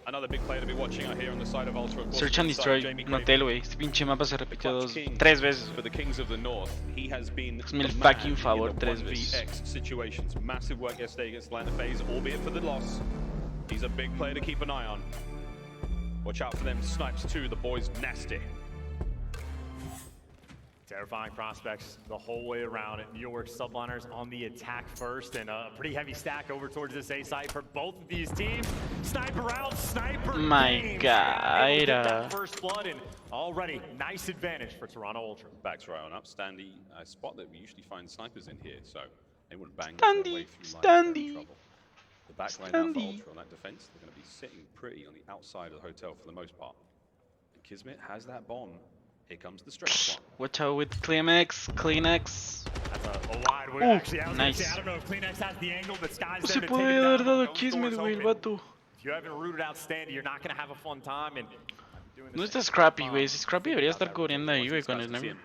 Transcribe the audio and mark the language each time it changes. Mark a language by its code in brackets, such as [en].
[en] Another big player to be watching out here on the side of Ultra. [es] Search and destroy, un hotel, güey. Este pinche mapa se repitió 3 veces. [en] For the Kings of the North, he has been [es] el fucking favor 3 veces. [en] Situations. Massive work yesterday against Atlanta FaZe, albeit for the loss. He's a big player to keep an eye on. Watch out for them snipes too. The boys nasty. Terrifying prospects the whole way around. New York Subliners on the attack first, and a pretty heavy stack over towards this A site for both of these teams. Sniper out, sniper. My God. That first blood, and already nice advantage for Toronto Ultra. Backs right on up. SnD, a spot that we usually find snipers in here, so they wouldn't bang their way through trouble. The back line now for Ultra on that defense. They're going to be sitting pretty on the outside of the hotel for the most part. And Kismet has that bomb. Here comes the stretch one. Watch out with Kleenex. That's a wide one. Actually, nice. I don't know if Kleenex has the angle, but Sky's [es] se puede haber dado Kismet, güey, el vato. [en] If you haven't rooted out SnD, you're not going to have a fun time. And [es] no está Scrappy, güey. Scrappy debería estar cubriendo ahí, güey, con el sniper.